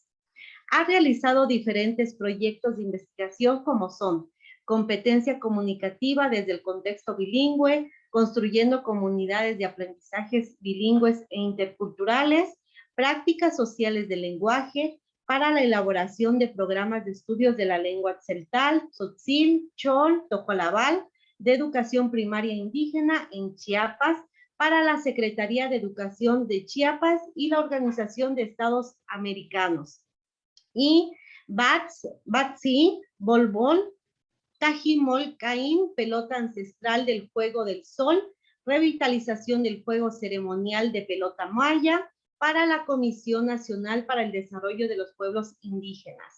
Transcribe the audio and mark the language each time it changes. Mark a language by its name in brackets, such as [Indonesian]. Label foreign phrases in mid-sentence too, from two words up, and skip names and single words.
[Spanish] Ha realizado diferentes proyectos de investigación como son competencia comunicativa desde el contexto bilingüe, construyendo comunidades de aprendizajes bilingües e interculturales, prácticas sociales del lenguaje para la elaboración de programas de estudios de la lengua tzeltal, tzotzil, chol, tojolabal, de educación primaria indígena en Chiapas, para la Secretaría de Educación de Chiapas y la Organización de Estados Americanos. Y Batsi, Bolbol, Tajimol Caín, pelota ancestral del juego del sol, revitalización del juego ceremonial de pelota maya para la Comisión Nacional para el Desarrollo de los Pueblos Indígenas.